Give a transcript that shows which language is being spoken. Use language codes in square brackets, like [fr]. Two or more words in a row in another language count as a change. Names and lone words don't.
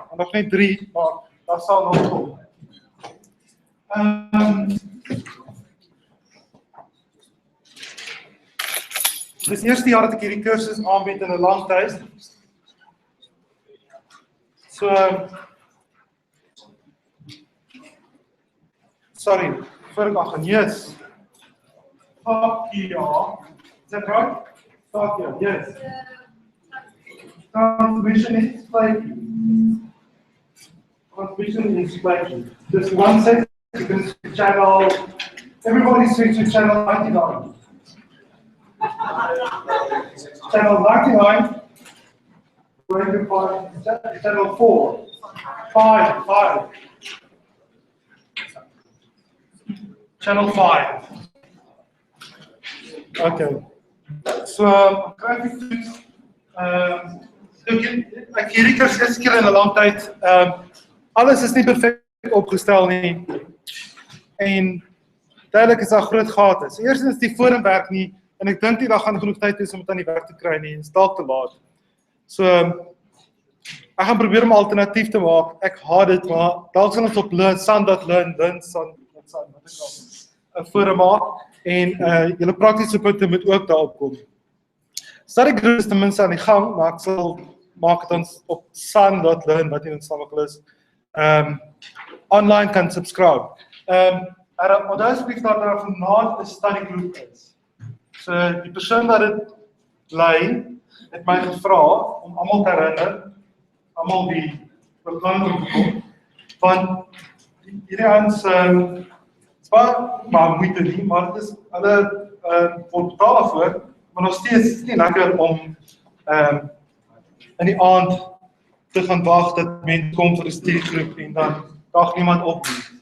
[af] Nog net 3, maar dat sal nog kom. Dis die eerste jaar dat ek hierdie kursus aanbied in 'n lang tyd. [en] So sorry, [af] voor ek aan gaan yes. [en] Fuck yeah. Is that right? Fuck yeah, yes. Transmission is flaky. Transmission is flaky. Just 1 second, you can switch channel. Everybody switch to channel 99. Channel 99. Going to find channel 4. 5. Channel 5. Okay. So, I'm trying to fix. [af] Ek hierdie kursus eerste keer in 'n lang tyd. Alles is nie perfek opgestel nie. En duidelik is daar groot gate. So eerstens die forum werk nie en ek dink nie daar gaan genoeg tyd wees om dit aan die werk te kry nie en is dalk te laat. So ek gaan probeer om 'n alternatief te maak. Ek haat dit, maar dalk sal ons op sun.learn 'n forum maak en julle praktiese punte moet ook daarop kom. [en] Study group [af] is ten minste aan die gang, maar ek sal maak het ons op sun.learn wat in Istanbul is. Online kan subscribe. Onthou asseblief dat daar vanaand 'n [en] study group [af] is. So die persoon wat dit lei het my gevra om almal te herinner, almal die beplanning te kom, want hierdie ouens maar moeite nie, maar dit is hulle word betaal daarvoor, maar nog steeds is nie lekker om in die aand te gaan wag dat mense kom vir 'n studiegroep en dan dag niemand op nie.